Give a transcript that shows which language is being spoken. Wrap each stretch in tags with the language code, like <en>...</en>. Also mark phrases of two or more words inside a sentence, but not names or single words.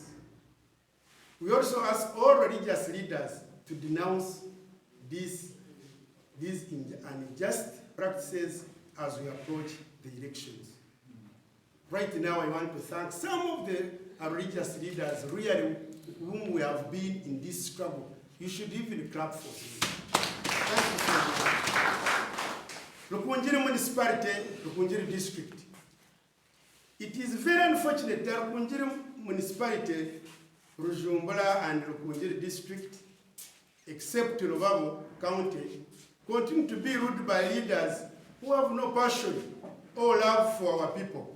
<en>We also ask all religious leaders to denounce these unjust practices as we approach the elections. Right now, I want to thank some of the religious leaders really whom we have been in this struggle. You should even clap for them. Thank you so much. Rukungiri municipality, Rukungiri district. It is very unfortunate that Rukungiri municipality, Rujumbura and Rukungiri district, except Rubavu county, continue to be ruled by leaders who have no passion or love for our people.</en>